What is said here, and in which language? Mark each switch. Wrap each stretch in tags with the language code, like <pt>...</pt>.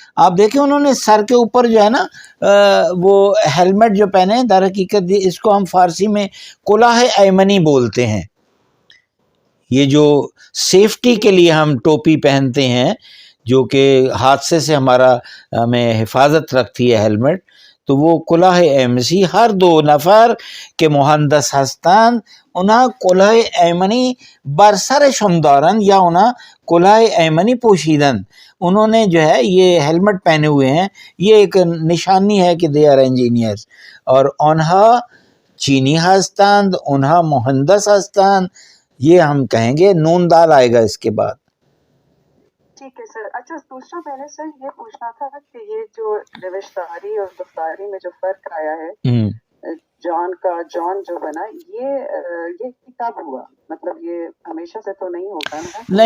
<ur>آپ دیکھیں انہوں نے سر کے اوپر جو ہے نا وہ ہیلمٹ جو پہنے ہیں، در حقیقت اس کو ہم فارسی میں</ur> <fa>کلاه ایمنی</fa> <ur>بولتے ہیں. یہ جو سیفٹی کے لیے ہم ٹوپی پہنتے ہیں جو کہ حادثے سے ہمیں حفاظت رکھتی ہے ہیلمٹ، تو وہ</ur> <fa>کلاه ایمسی. ہر دو نفر که مهندس هستند اونا کلاه ایمنی بر سرشون دارن یا اونا کلاه ایمنی پوشیدن.</fa> <ur>انہوں نے جو ہے یہ ہیلمٹ پہنے ہوئے ہیں، یہ ایک نشانی ہے کہ</ur> <en>They are engineers.</en> <fa>اور اونہا چینی هستند، اونہا مهندس هستند،</fa> <ur>یہ ہم کہیں گے. نون دال آئے گا اس کے بعد. ٹھیک ہے سر. اچھا دوسرا میں نے سر یہ پوچھنا تھا کہ یہ جو نوشتاری اور گفتاری میں جو فرق آیا ہے، جان کا جان جو بنا، یہ کب ہوا؟ مطلب یہ ہمیشہ سے تو نہیں ہوتا نا؟</ur>